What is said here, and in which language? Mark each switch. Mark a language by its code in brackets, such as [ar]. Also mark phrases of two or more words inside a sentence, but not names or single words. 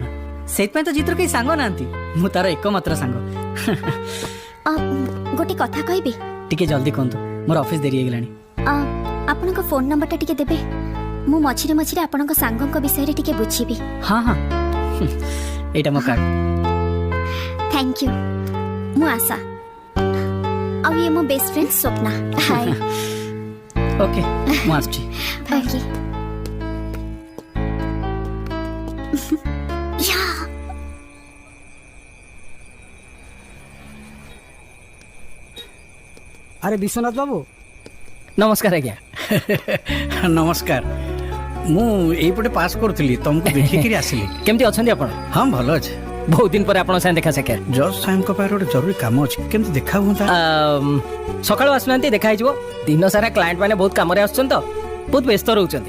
[or] ସେଇଥିପାଇଁ ତ ଜିତର କେହି ସାଙ୍ଗ ନାହାନ୍ତି, ମୁଁ ତାର ଏକମାତ୍ର ସାଙ୍ଗ। ଗୋଟେ କଥା କହିବି? ଟିକେ ଜଲ୍ଦି କୁହନ୍ତୁ, ମୋର ଅଫିସ ଦେରି ହେଇଗଲାଣି। ଆପଣଙ୍କ ଫୋନ ନମ୍ବରଟା ଟିକେ ଦେବେ? ମୁଁ ମଝିରେ ମଝିରେ ଆପଣଙ୍କ ସାଙ୍ଗଙ୍କ ବିଷୟରେ ଟିକେ ବୁଝିବି। ହଁ ହଁ, ଏଇଟା ମୋ କାର୍ଡ। [en] Thank you. [or] ମୁଁ ଆଶା, ଆଉ ଇଏ ମୋ [en] best friend [or] ସ୍ୱପ୍ନା। ହାय। ओके, ମୁଁ ଆସୁଛି। ओके। या ଆରେ ବିଶ୍ୱନାଥ ବାବୁ ନମସ୍କାର ଆଜ୍ଞା। नमस्कार। ମୁଁ ଏଇପଟେ ପାସ୍ କରୁଥିଲି, ତମକୁ ଦେଖିକିରି ଆସିଲି। କେମିତି ଅଛନ୍ତି ଆପଣ? ହଁ, ଭଲ ଅଛି। ବହୁତ ଦିନ ପରେ ଆପଣଙ୍କ ସାଙ୍ଗେ ଦେଖା ସାକ୍ଷାତ। ଜଜ୍ ସାହେବଙ୍କ ପାଖରେ ଗୋଟେ ଜରୁରୀ କାମ ଅଛି, କେମିତି ଦେଖା ହୁଅନ୍ତା? ସକାଳୁ ଆସୁନାହାନ୍ତି, ଦେଖା ହେଇଯିବ। ଦିନ ସାରା କ୍ଲାଏଣ୍ଟ ମାନେ ବହୁତ କାମରେ ଆସୁଛନ୍ତି ତ ବହୁତ ବ୍ୟସ୍ତ ରହୁଛନ୍ତି।